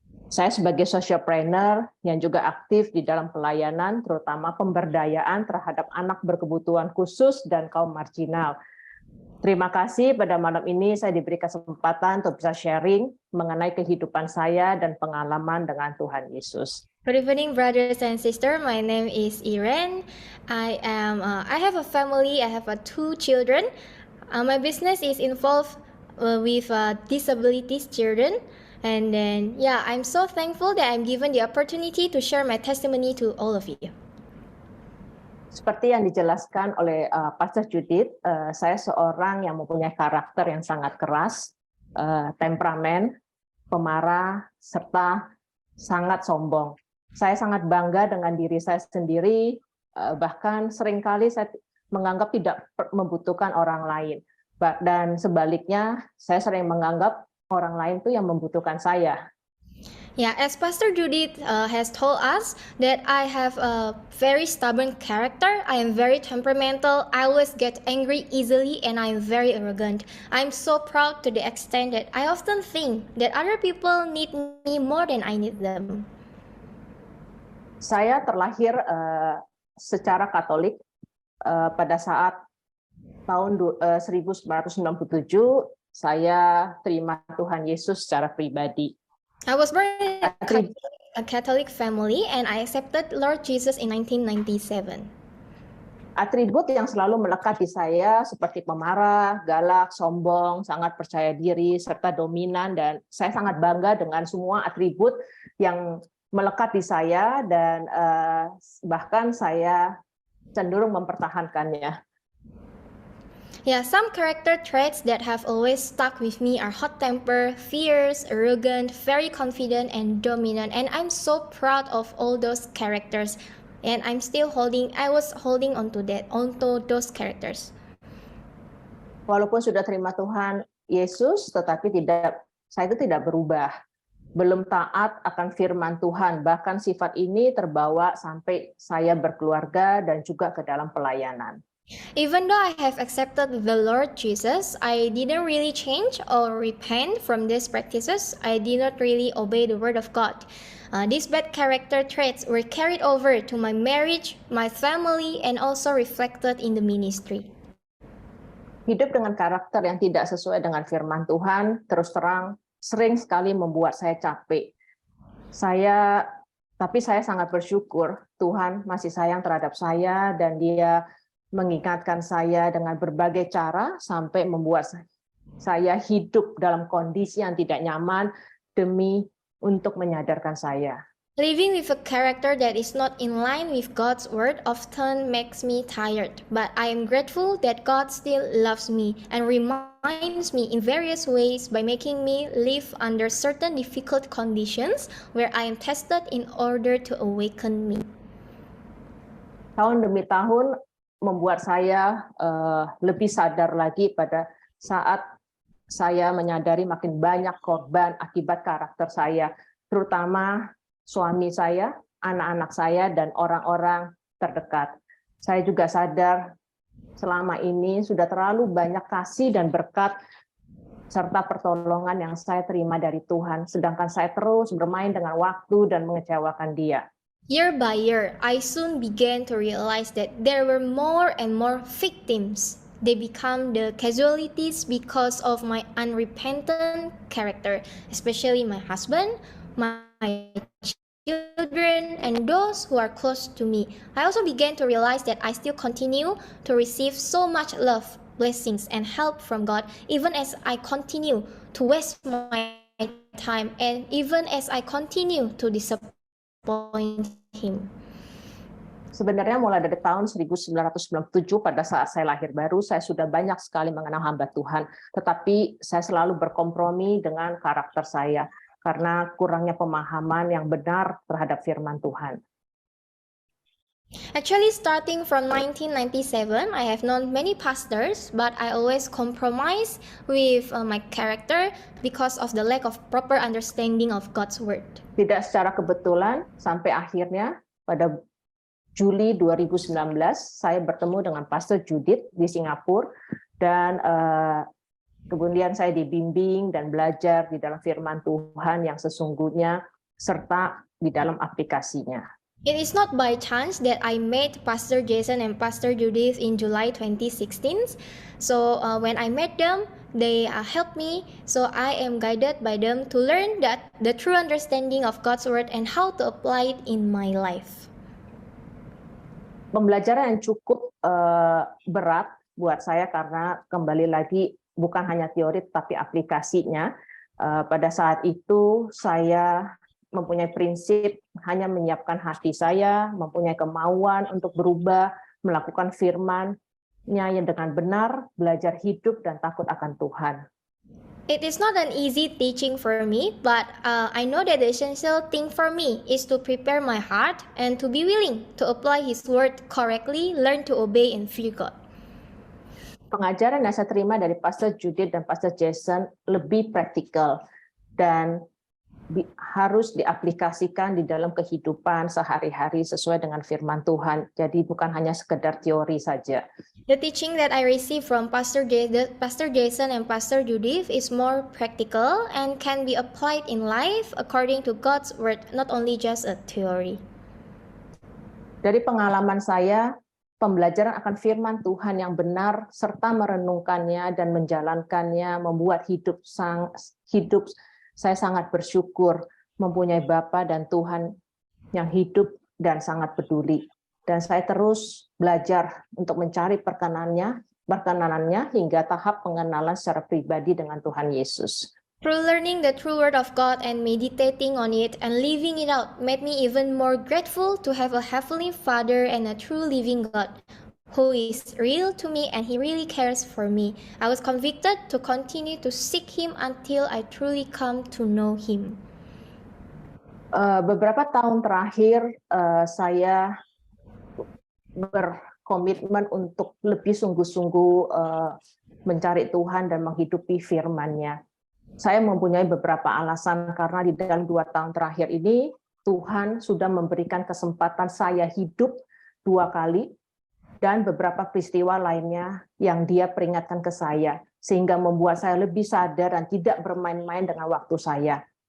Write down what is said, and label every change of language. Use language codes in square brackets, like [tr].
[id] Saya sebagai socialpreneur yang juga aktif di dalam pelayanan, terutama pemberdayaan terhadap anak berkebutuhan khusus dan kaum marginal. Terima kasih pada malam ini saya diberi kesempatan untuk bisa sharing mengenai kehidupan saya dan pengalaman dengan Tuhan Yesus. [en] Good evening, brothers and sisters. My name is Irene. I have a family. I have 2 children. My business is involved with disabilities children. And then, yeah, I'm so thankful that I'm given the opportunity to share my testimony to all of you. [id] Seperti yang dijelaskan oleh Pastor Judith, saya seorang yang mempunyai karakter yang sangat keras, temperamen, pemarah, serta sangat sombong. Saya sangat bangga dengan diri saya sendiri, bahkan seringkali saya menganggap tidak membutuhkan orang lain. Dan sebaliknya, saya sering menganggap orang lain itu yang membutuhkan saya. [en] Yeah, as Pastor Judith has told us that I have a very stubborn character. I am very temperamental. I always get angry easily and I am very arrogant. I'm so proud to the extent that I often think that other people need me more than I need them. [id] Saya terlahir secara Katolik pada saat tahun 1997. Saya terima Tuhan Yesus secara pribadi. [en] I was born in a Catholic family and I accepted Lord Jesus in 1997. [id] Atribut yang selalu melekat di saya seperti pemarah, galak, sombong, sangat percaya diri, serta dominan, dan saya sangat bangga dengan semua atribut yang melekat di saya dan bahkan saya cenderung mempertahankannya. [en] Yeah, some character traits that have always stuck with me are hot temper, fierce, arrogant, very confident, and dominant. And I'm so proud of all those characters. And I was holding onto those characters. [id] Walaupun sudah terima Tuhan Yesus, tetapi saya itu tidak berubah. Belum taat akan firman Tuhan, bahkan sifat ini terbawa sampai saya berkeluarga dan juga ke dalam pelayanan. [en] Even though I have accepted the Lord Jesus, I didn't really change or repent from these practices. I did not really obey the word of God. These bad character traits were carried over to my marriage, my family, and also reflected in the ministry. [id] Hidup dengan karakter yang tidak sesuai dengan firman Tuhan, terus terang, sering sekali membuat saya capek. Tapi saya sangat bersyukur Tuhan masih sayang terhadap saya dan Dia mengingatkan saya dengan berbagai cara sampai membuat saya hidup dalam kondisi yang tidak nyaman demi untuk menyadarkan saya. [en] Living with a character that is not in line with God's word often makes me tired, but I am grateful that God still loves me and reminds me in various ways by making me live under certain difficult conditions where I am tested in order to awaken me. [id] Tahun demi tahun membuat saya lebih sadar lagi pada saat saya menyadari makin banyak korban akibat karakter saya, terutama suami saya, anak-anak saya, dan orang-orang terdekat. Saya juga sadar selama ini sudah terlalu banyak kasih dan berkat serta pertolongan yang saya terima dari Tuhan, sedangkan saya terus bermain dengan waktu dan mengecewakan Dia. [en] Year by year, I soon began to realize that there were more and more victims. They become the casualties because of my unrepentant character, especially my husband, my children, and those who are close to me. I also began to realize that I still continue to receive so much love, blessings, and help from God, even as I continue to waste my time, and even as I continue to disappoint Him. [id] Sebenarnya mulai dari tahun 1997 pada saat saya lahir baru, saya sudah banyak sekali mengenal hamba Tuhan, tetapi saya selalu berkompromi dengan karakter saya karena kurangnya pemahaman yang benar terhadap firman Tuhan. [en] Actually, starting from 1997, I have known many pastors, but I always compromise with my character because of the lack of proper understanding of God's word. [id] Tidak secara kebetulan, sampai akhirnya pada Juli 2019, saya bertemu dengan Pastor Judith di Singapura, dan kemudian saya dibimbing dan belajar di dalam firman Tuhan yang sesungguhnya serta di dalam aplikasinya. [en] It is not by chance that I met Pastor Jason and Pastor Judith in July 2016. So when I met them, they helped me. So I am guided by them to learn that the true understanding of God's word and how to apply it in my life. [id] Pembelajaran yang cukup berat buat saya karena kembali lagi bukan hanya teori tapi aplikasinya. Pada saat itu saya mempunyai prinsip hanya menyiapkan hati saya, mempunyai kemauan untuk berubah, melakukan firman-Nya yang dengan benar, belajar hidup dan takut akan Tuhan. [en] It is not an easy teaching for me, but I know that the essential thing for me is to prepare my heart and to be willing to apply His word correctly, learn to obey and fear God. [id] Pengajaran yang saya terima dari Pastor Judith dan Pastor Jason lebih praktikal dan harus diaplikasikan di dalam kehidupan sehari-hari sesuai dengan firman Tuhan. Jadi bukan hanya sekedar teori saja. [en] The teaching that I received from Pastor Jason and Pastor Judith is more practical and can be applied in life according to God's word, not only just a theory. [id] Dari pengalaman saya, pembelajaran akan firman Tuhan yang benar serta merenungkannya dan menjalankannya membuat hidup saya sangat bersyukur mempunyai Bapa dan Tuhan yang hidup dan sangat peduli. Dan saya terus belajar untuk mencari perkenanannya hingga tahap pengenalan secara pribadi dengan Tuhan Yesus. [en] Through learning the true word of God and meditating on it and living it out made me even more grateful to have a heavenly Father and a true living God who is real to me and He really cares for me. I was convicted to continue to seek Him until I truly come to know Him. [id] Beberapa tahun terakhir saya berkomitmen untuk lebih sungguh-sungguh mencari Tuhan dan menghidupi firman-Nya. Saya mempunyai beberapa alasan karena di dalam 2 tahun terakhir ini Tuhan sudah memberikan kesempatan saya hidup 2 kali dan beberapa peristiwa lainnya yang Dia peringatkan ke saya, sehingga membuat saya lebih sadar dan tidak bermain-main dengan waktu saya.